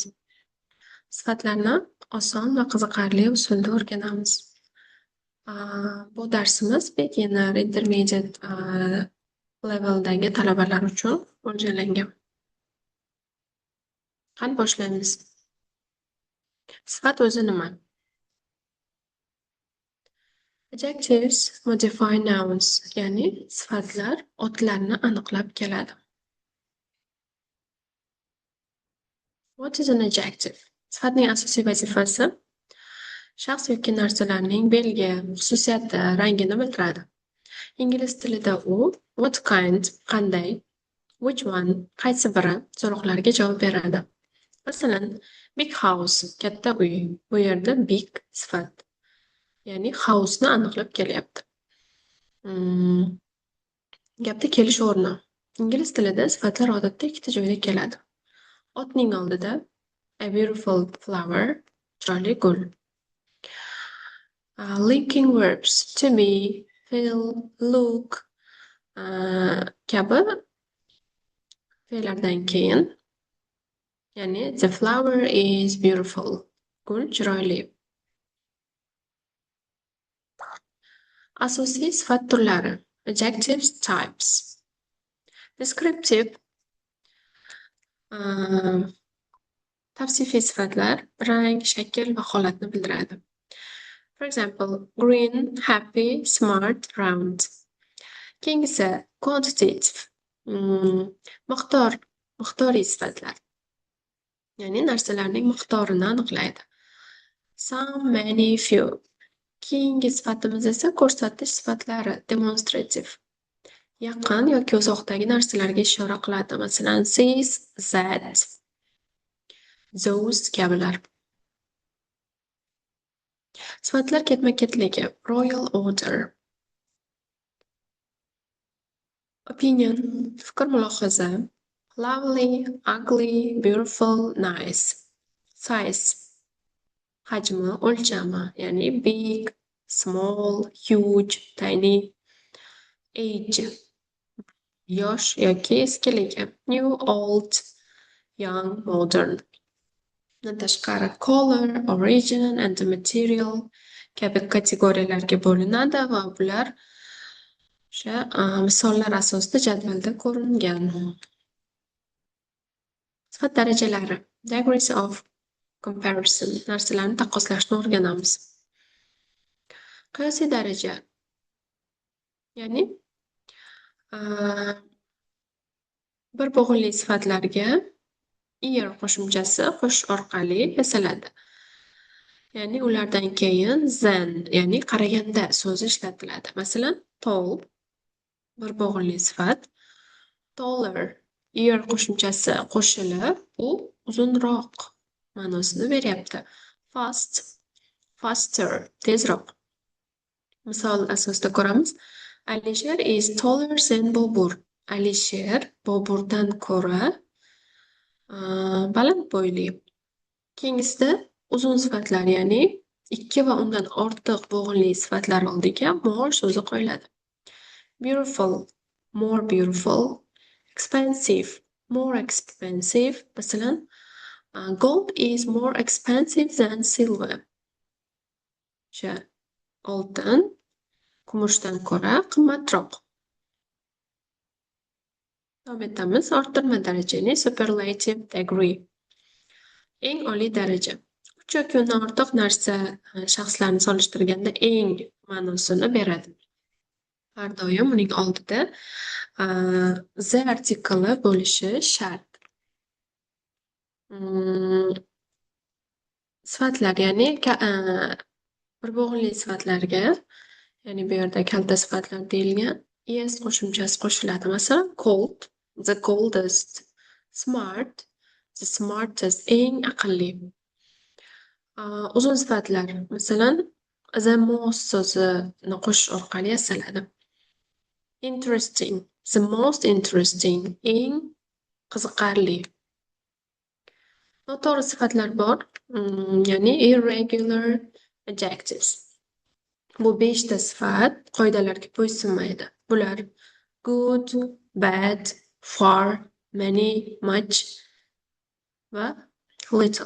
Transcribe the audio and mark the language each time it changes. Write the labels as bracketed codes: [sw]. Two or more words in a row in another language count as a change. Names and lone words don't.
[uz] Sifatlarni oson va qiziqarli usulda o'rganamiz. Bu darsimiz [en] beginner, intermediate [uz] leveldagi talabalar uchun mo'ljallangan. Qani boshlaymiz. Sifat o'zi nima? [en] Adjectives modify nouns, [uz] ya'ni sifatlar otlarni aniqlab keladi. [en] What is an adjective? [uz] Sifatning asosiy vazifasi shaxs yoki narsalarning belgi, xususiyati, rangini bildiradi. Ingliz tilida u [en] what kind, [uz] qanday, [en] which one, [uz] qaysi biri so'roqlariga javob beradi. Masalan, [en] big house, [uz] katta uy. Bu yerda big sifat, ya'ni house'ni aniqlab kelyapti. Gapda kelish o'rni. Ingliz tilida sifatlar odatda ikkita joyda keladi. Otning oldida [en] a beautiful flower, [uz] chiroyli gul. [en] Linking verbs to be, feel, look [uz] kabi fe'llardan keyin, ya'ni [en] the flower is beautiful, [uz] gul chiroyli. Asosiy sifat turlari. [en] Adjectives types. [uz] Descriptive tavsifiy sifatlar rang, shakl va holatni bildiradi. [en] For example, green, happy, smart, round. [uz] Keyingisi quantitative. Miqdoriy sifatlar. Ya'ni narsalarning miqdorini aniqlaydi. [en] Some, many, few. [uz] Keyingi sifatimiz esa ko'rsatish sifatlari, demonstrative. Yaqin yoki uzoqdagi narsalarga ishora qiladi. Masalan, [en] this, that, those kabilar. [uz] Sifatlar ketma-ketligi, [en] royal order. Opinion, [uz] fikr mulohaza. [en] Lovely, ugly, beautiful, nice. Size, [uz] hajmi, o'lchami, ya'ni [en] big, small, huge, tiny. Age, [uz] yosh yoki eskiligi. [en] New, old, young, modern. [uz] Bundan tashqari [en] color, origin and the material [uz] kabi kategoriyalarga bo'linadi va bular o'sha misollar asosida jadvalda ko'ringan. Sifat darajalari. [en] Degrees of comparison. [uz] Narsalarni taqqoslashni o'rganamiz. Qiyosiy daraja. Ya'ni bir bo'g'inli sifatlarga ear qo'shimchasi qo'shish orqali yasaladi. Ya'ni ulardan keyin than, ya'ni qaraganda so'zi ishlatiladi. Masalan, tall bir bo'g'inli sifat. Taller ear qo'shimchasi qo'shilib, u uzunroq ma'nosini beryapti. [en] Fast, faster, tezroq. [uz] Misol asosida ko'ramiz. [en] Alisher is taller than Bobur. [uz] Alisher Boburdan ko'ra baland bo'yli. Keyingisida uzun sifatlar, ya'ni ikki va undan ortiq bo'g'inli sifatlar oldiga more so'zi qo'yiladi. [en] Beautiful, more beautiful. Expensive, more expensive. Masalan, gold is more expensive than silver. [uz] O'sha oltin kumushdan ko'ra qimmatroq. Davom etamiz. Orttirma daraja, ya'ni [en] superlative degree. [uz] Eng oliy daraja. Uch yoki undan ortiq narsa shaxslarni solishtirganda eng ma'nosini beradi. Har doim uning oldida the artikli bo'lishi shart. Sifatlar, ya'ni bir bo'g'inli sifatlarga, ya'ni bu yerda kalta sifatlar deyilgan, es qo'shimchasi qo'shiladi. Masalan, [en] cold, the coldest, smart, the smartest, [uz] eng aqlli. Uzun sifatlar, masalan, [en] the most [uz] so'zini qo'shish orqali yasaladi. [en] Interesting, the most interesting, [uz] eng qiziqarli. Noto'g'ri sifatlar bor, ya'ni [en] irregular adjectives. [uz] Bu 5 ta sifat qoidalarga bo'ysunmaydi. [en] Bular good, bad, far, many, much va little.